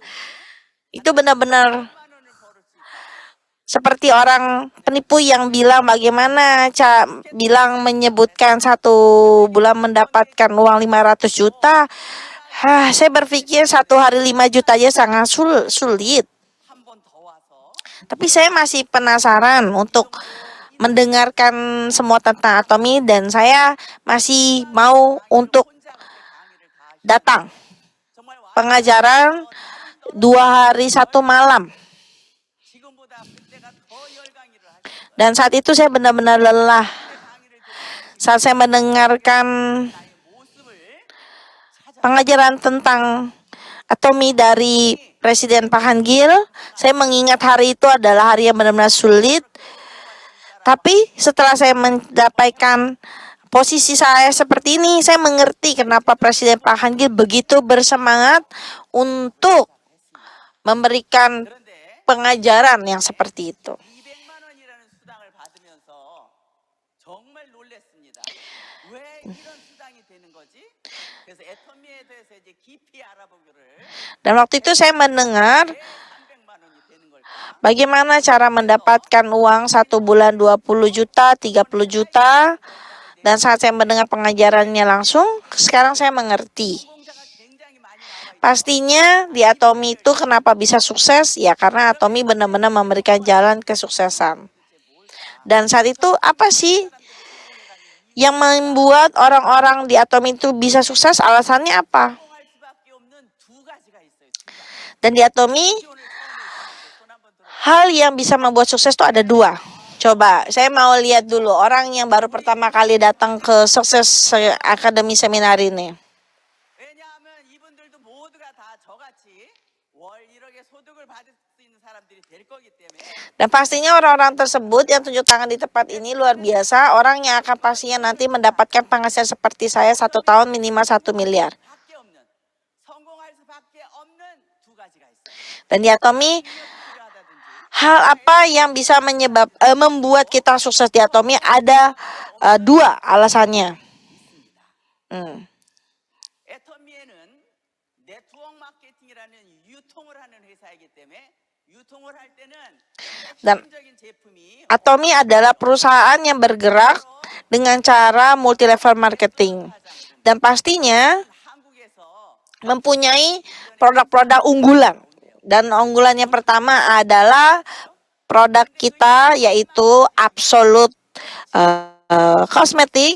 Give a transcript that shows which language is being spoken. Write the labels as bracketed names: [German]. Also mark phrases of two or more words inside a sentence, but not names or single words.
[Indonesian] Itu benar-benar seperti orang penipu yang bilang bagaimana bilang menyebutkan 1 bulan mendapatkan uang 500 juta. Saya berpikir 1 hari 5 juta aja sangat sulit. [Korean] 한 번 더 와서 [Indonesian] Tapi saya masih penasaran untuk mendengarkan semua tentang Atomy, dan saya masih mau untuk datang [Korean] 정말 와 [Indonesian] pengajaran 2 hari 1 malam. [Korean] 지금보다 그때가 더 열강의를 하셨어요. [Indonesian] Dan saat itu saya benar-benar lelah [Korean] 강의를 들으면 [Indonesian] saat saya mendengarkan [Korean] 나의 모습을 찾아 [Indonesian] pengajaran tentang Atomy dari Presiden Pak Han Gil. Saya mengingat hari itu adalah hari yang benar-benar sulit. Tapi setelah saya mendapatkan posisi saya seperti ini, saya mengerti kenapa Presiden Pak Han Gil begitu bersemangat untuk memberikan [Korean] 그런데 [Indonesian] pengajaran yang seperti itu. [Korean] 200만 원이라는 수당을 받으면서 정말 놀랐습니다. 왜 이런 수당이 되는 거지? 그래서 애터미에 대해서 이제 깊이 알아보기를 [Indonesian] Dan waktu itu saya mendengar [Korean] 왜 300만 원이 되는 걸까? [Indonesian] bagaimana cara mendapatkan uang 1 bulan 20 juta, 30 juta. Dan saat saya mendengar pengajarannya langsung, sekarang saya mengerti. [Korean] 공자가 굉장히 많이 나와 있고 [Indonesian] Pastinya di Atomy itu kenapa bisa sukses? Ya karena Atomy benar-benar memberikan jalan kesuksesan. Dan saat itu apa sih yang membuat orang-orang di Atomy itu bisa sukses? Alasannya apa? [Korean] 성공할 수밖에 없는 두 가지가 있어요. 두 가지. [Indonesian] Dan di Atomy [Korean] 오늘 처음 오셨는데 손 한번 들어. [Indonesian] hal yang bisa membuat sukses itu ada 2. Coba, saya mau lihat dulu orang yang baru pertama kali datang ke Sukses Academy Seminar ini. [Korean] 왜냐하면 이분들도 모두가 다 저같이 월 1억의 소득을 받을 수 있는 사람들이 될 거기 때문에 [Indonesian] Dan pastinya orang-orang tersebut yang tunjuk tangan di tempat ini luar biasa. Orang yang akan pastinya nanti mendapatkan penghasilan seperti saya 1 tahun minimal 1 miliar. [Korean] 밖에 없는 성공할 수밖에 없는 두 가지가 있어요. [Indonesian] Dan di Atomy, [Korean] 필요하다든지 [Indonesian] hal apa yang bisa membuat kita sukses di Atomy ada 2 alasannya. [Korean] 애터미에는 네트워크 마케팅이라는 유통을 하는 회사이기 때문에 유통을 할 때는 [Indonesian] Dan [Korean] 핵심적인 제품이 [Indonesian] Atomy adalah perusahaan yang bergerak dengan cara [English] multi level marketing. [Indonesian] Dan pastinya [Korean] 한국에서 [Indonesian] mempunyai produk-produk unggulan. Dan unggulan yang pertama adalah produk kita yaitu Absolute Cosmetic.